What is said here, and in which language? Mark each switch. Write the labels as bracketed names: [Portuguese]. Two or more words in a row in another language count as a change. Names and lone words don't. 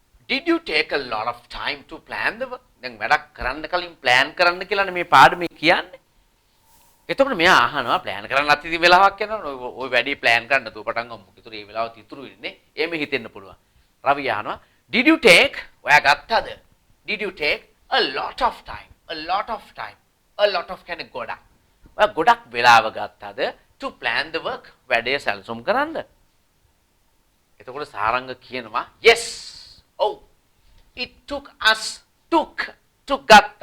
[English] did you take a lot of time to plan the work? [Sinhala] දැන් වැඩක් කරන්න කලින් plan කරන්න කියලානේ මේ පාඩමේ කියන්නේ. එතකොට මෙයා අහනවා plan කරන්න අතිදි වෙලාවක් යනවා. ඔය වැඩි plan කරන්න නතුව පටන් ගමු. ඒතර මේ වෙලාවත් ඉතුරු වෙන්නේ. එහෙම හිතෙන්න පුළුවන්. රවි අහනවා [English] did you take [Sinhala] ඔයා ගත්තද? [English] Did you take a lot of time? A lot of time. A lot of [Sinhala] කියන්නේ ගොඩක්. ඔයා ගොඩක් වෙලාව ගත්තද [English] to plan the work? [Sinhala] වැඩේ සැලසුම් කරන්න. එතකොට සාරංග කියනවා yes. [English] Oh, it took us ගත්තා.